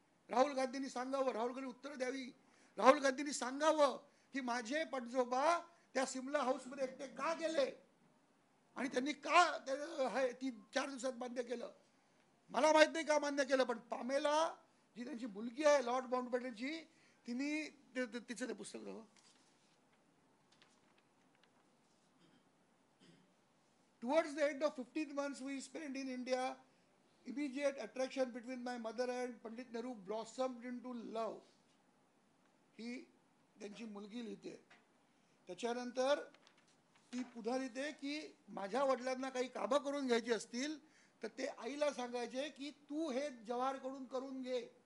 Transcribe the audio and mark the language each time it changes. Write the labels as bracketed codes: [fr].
[mr] राहुल गांधींनी सांगावं, राहुल गांधी उत्तर द्यावी. राहुल गांधींनी सांगावं की माझे पणजोबा त्या सिमला हाऊसमध्ये एकटे का गेले आणि त्यांनी का 4 दिवसात मान्य केलं. मला माहित नाही का मान्य केलं, पण पामेला जी त्यांची मुलगी आहे लॉर्ड माउंटबॅटनची, तिचं ते पुस्तक राहा. [en] Towards the end of 15 months we spent in India, immediate attraction between my mother and Pandit Nehru blossomed into love. [mr] ही त्यांची मुलगी लिहिते. त्याच्यानंतर ती पुन्हा लिहिते की माझ्या वडिलांना काही कामं करून घ्यायची असतील तर ते आईला सांगायचे की तू हे जवाहरकडून करून घे.